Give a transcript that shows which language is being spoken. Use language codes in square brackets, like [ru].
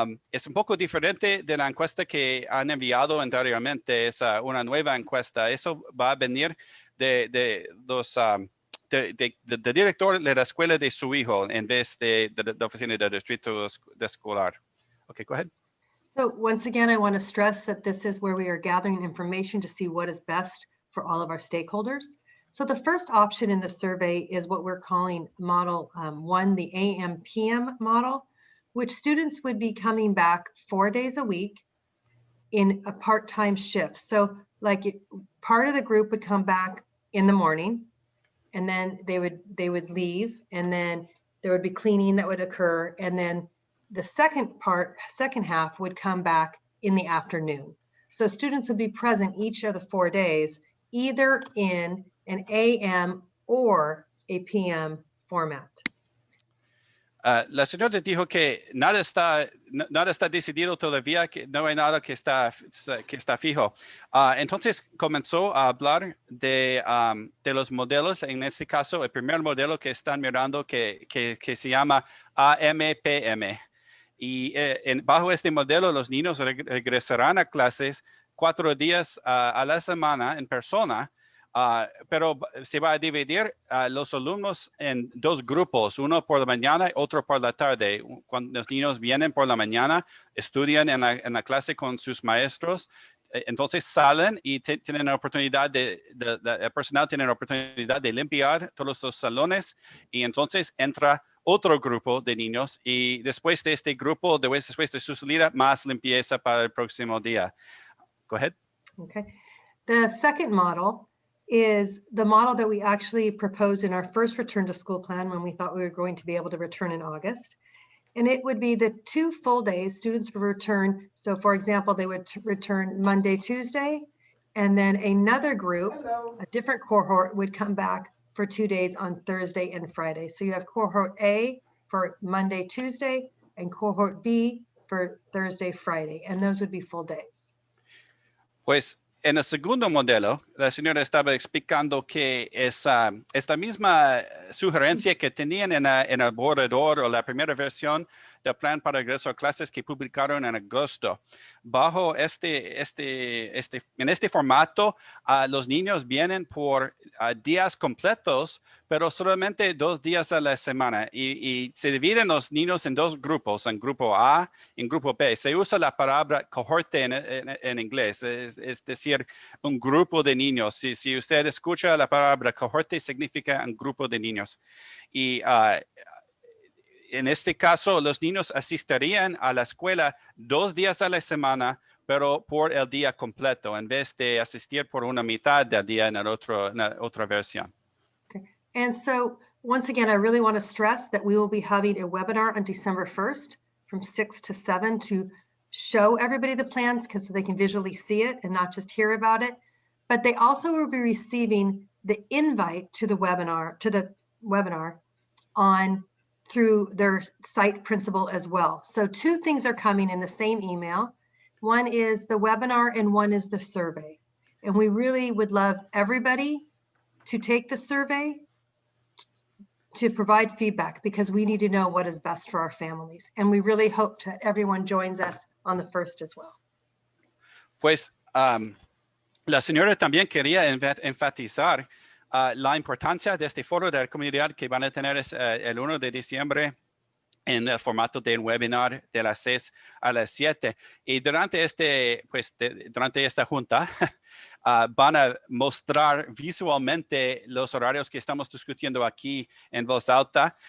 [es] Es un poco diferente de la encuesta que han enviado anteriormente. Es una nueva encuesta. Eso va a venir del director de la escuela de su hijo en vez de la oficina del distrito escolar. [en] Okay, go ahead. So once again, I want to stress that this is where we are gathering information to see what is best for all of our stakeholders. So the first option in the survey is what we're calling model 1, the AM-PM model, which students would be coming back 4 days a week in a part-time shift. So like part of the group would come back in the morning, and then they would leave, and then there would be cleaning that would occur, and then the second half would come back in the afternoon. So students would be present each of the 4 days, either in an AM or a PM format. [es] La señora dijo que nada está decidido todavía, que no hay nada que está fijo. Entonces comenzó a hablar de los modelos. En este caso, el primer modelo que están mirando que se llama AMPM. Y bajo este modelo, los niños regresarán a clases 4 días a la semana en persona. Pero se va a dividir los alumnos en 2 grupos, uno por la mañana y otro por la tarde. Cuando los niños vienen por la mañana, estudian en la clase con sus maestros, entonces salen y tienen la oportunidad el personal tiene la oportunidad de limpiar todos los salones, y entonces entra otro grupo de niños, y después de este grupo, después de su salida, más limpieza para el próximo día. [en] Go ahead. Okay. The second model is the model that we actually proposed in our first return to school plan when we thought we were going to be able to return in August. And it would be the 2 full days students would return. So for example, they would return Monday, Tuesday, and then another group, a different cohort, would come back for 2 days on Thursday and Friday. So you have cohort A for Monday, Tuesday, and cohort B for Thursday, Friday. And those would be full days. [es] Pues en el segundo modelo, la señora estaba explicando que esta misma sugerencia que tenían en el borrador o la primera versión del plan para regreso a clases que publicaron en agosto. Bajo en este formato, los niños vienen por días completos, pero solamente 2 días a la semana. Y se dividen los niños en 2 grupos, en grupo A y en grupo B. Se usa la palabra cohorte en inglés, es decir, un grupo de niños. Si usted escucha la palabra cohorte, significa un grupo de niños. Y en este caso, los niños asistirían a la escuela 2 días a la semana, pero por el día completo, en vez de asistir por una mitad del día en la otra versión. [en] Okay. And so, once again, I really want to stress that we will be having a webinar on December 1st from 6 to 7 to show everybody the plans, because so they can visually see it and not just hear about it. But they also will be receiving the invite to the webinar through their site principal as well. So 2 things are coming in the same email. One is the webinar and one is the survey. And we really would love everybody to take the survey to provide feedback, because we need to know what is best for our families. And we really hope that everyone joins us on the 1st as well. [es] Pues la señora también quería enfatizar la importancia de este foro de la comunidad que van a tener el 1 de diciembre en el formato de un webinar de las 6 a las 7. Y durante esta junta van a mostrar visualmente los horarios que estamos discutiendo aquí en voz alta.